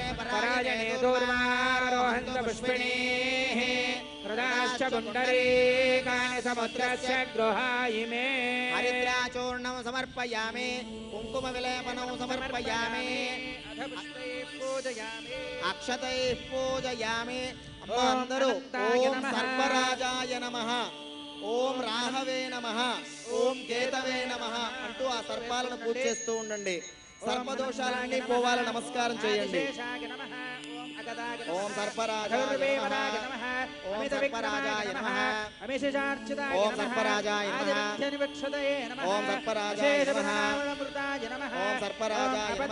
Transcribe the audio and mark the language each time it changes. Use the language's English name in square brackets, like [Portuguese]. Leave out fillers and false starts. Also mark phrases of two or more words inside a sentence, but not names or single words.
[Sanskrit] परायणे दूर्वारोहन्त पुष्पिणीः हृदाश्च पुण्डरीकानि समुद्रस्य गृहायिमे हरिद्राचूर्णं समर्पयामि कुङ्कुमविलेपनं समर्पयामि अक्षतैः पूजयामि [Telugu] అమ్మా అందరూ [Sanskrit] ओम सर्पराजाय नमः ఓం రాహవే నమః ఓం కేతవే నమః [Telugu] అంటూ ఆ సర్పాలను పూజ చేస్తూ ఉండండి. సర్పదోషాలన్నీ పోవాలి నమస్కారం చేయండి. [Sanskrit] ఓం సర్పరాజాయ నమః ఓం సర్పరాజాయ నమః ఓం సర్పరాజాయ నమః ఓం సర్పరాజాయ నమః ఓం సర్పరాజాయ